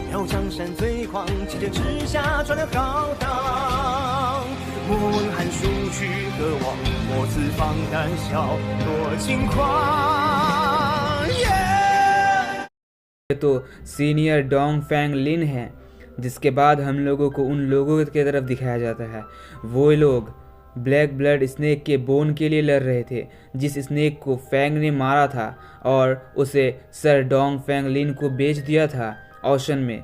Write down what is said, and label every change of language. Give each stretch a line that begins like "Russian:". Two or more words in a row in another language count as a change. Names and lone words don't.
Chinese: 刀江山最狂，旗帜之下传了浩荡。莫问寒暑去何往，莫此放胆笑多轻狂。
Hindi: तो सीनियर डोंग फैंग लिन हैं। जिसके बाद हम लोगों को उन लोगों की तरफ दिखाया जाता है। वो लोग
English: black blood snake
Hindi: के बोन के लिए लड़ रहे थे, जिस स्नेक को फैंग ने मारा था और उसे सर डोंग फैंग लिन को बेच दिया था ऑशन में।